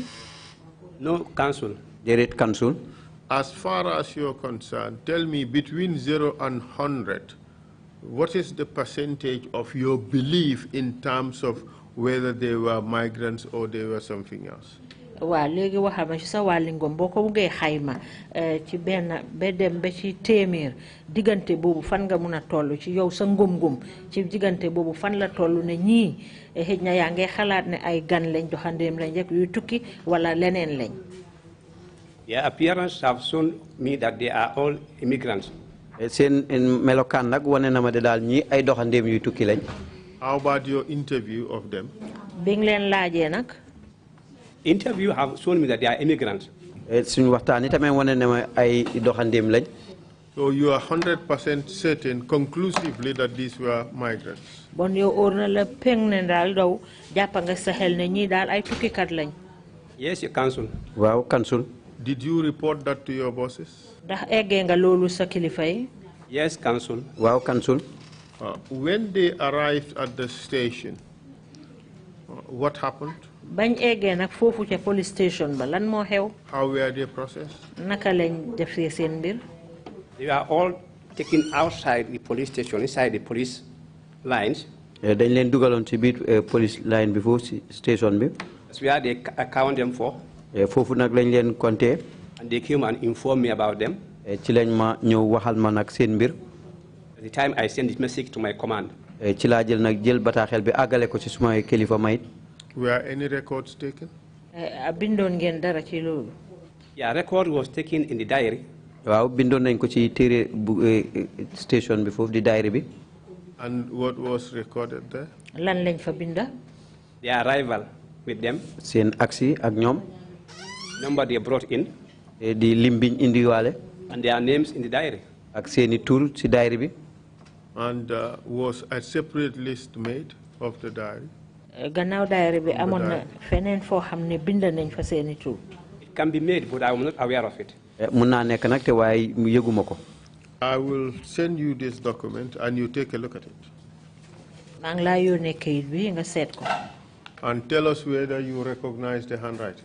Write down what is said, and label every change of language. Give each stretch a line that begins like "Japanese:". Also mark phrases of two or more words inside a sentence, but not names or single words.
English: No, council.
Wolof: déedéet council.
English: As far as you're concerned, tell me, between 0 and 100, what is the percentage of your belief in terms of whether they were migrants or they were something else?
Wolof: waaw léegi waxal ma ci sa wàlli ngom boo ko buggee xayma ci benn ba dem ba ci téeméer diggante boobu fan nga mun a toll ci yow sa ngëm-ngëm ci diggante boobu fan la toll ne ñii xëj na yaa ngay xalaat ne ay gan lañ doxandeem lañ rek yuy tukki wala leneen lañ.
English: Their appearance have shown me that they are all immigrants.
Wolof: seen melokaan nag wane na ma de daal ñii ay doxandeem yuy tukki lañ.
English: How about your interview of them?
Wolof: bi nga leen laajee nag.
English: Interview have shown me that they are immigrants.
Wolof: suñu waxtaan yi tamit wane na ma ay doxandeem lañ.
English: So you are 100% certain, conclusively, that these were migrants?
Wolof: bon yow óor na la peng ne daal daw jàppa nga sa xel ne ñii daal ay tukkikat lañ.
English: Yes, your council.
Wolof: waaw council.
English: Did you report that to your bosses?
Wolof: ndax eggee nga loolu sa kilifa yi.
English: Yes, council.
Wolof: waaw council.
English: When they arrived at the station, what happened?
Wolof: bañ eggee nag foofu ca
English: police station
Wolof: ba lan moo xew.
English: How were they processed?
Wolof: naka lañ defee seen mbir.
English: They are all taken outside the police station, inside the police lines.
Wolof: dañ leen dugaloon ci biir
English: police line
Wolof: bi foofu ci station bi.
English: That's where they account them for.
Wolof: foofu nag lañ leen compté.
English: And they came and informed me about them.
Wolof: ci lañ ma ñëw waxal ma nag seen mbir.
English: At the time I sent this message to my command.
Wolof: ci laa jël nag jël bataaxel bi àggale ko ci suma kilifa mayit.
English: Were any records taken?
Wolof: bindoon ngeen dara ci loolu.
English: Yeah, record was taken in the diary.
Wolof: Wow, bindon nañ ko ci téré station bi fofu di diary bi.
English: And what was recorded there?
Wolof: Lan lañ fa binda?
English: Their arrival with them.
Wolof: Seen aksi ak ñom.
English: Number they brought in.
Wolof: Di lim biñ indi walé.
English: And their names in the diary.
Wolof: Ak seeni tour ci diary bi.
English: And was a separate list made of the diary?
Wolof: Gannaaw diary bi amon na feneen foo xam ne bind nañ fa seeni tour.
English: It can be made, but I am not aware of it.
Wolof: Mun naa nekk nag te waaye yëguma ko.
English: I will send you this document and you take a look at it.
Wolof: Maa ngi laa yónnee kayit bi nga seet ko.
English: And tell us whether you recognize the handwriting.